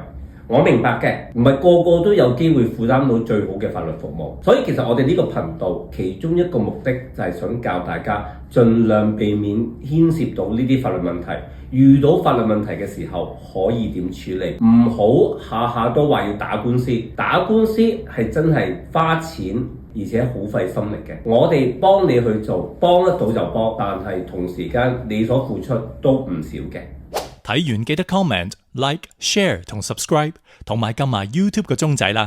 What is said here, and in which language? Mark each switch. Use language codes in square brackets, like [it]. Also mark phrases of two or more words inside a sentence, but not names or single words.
[yue] 我明白嘅，唔係個個都有機會負擔到最好嘅法律服務，所以其實我哋呢個頻道其中一個目的就係想教大家盡量避免牽涉到呢啲法律問題，遇到法律問題嘅時候可以點處理，唔好下下都話要打官司。打官司係真係花錢而且好費心力嘅，我哋幫你去做，幫得到就幫，但係同時間你所付出都唔少嘅。睇完記得 [en] comment、like、share [yue] 同 subscribe， 同埋撳埋 YouTube 個鐘仔啦。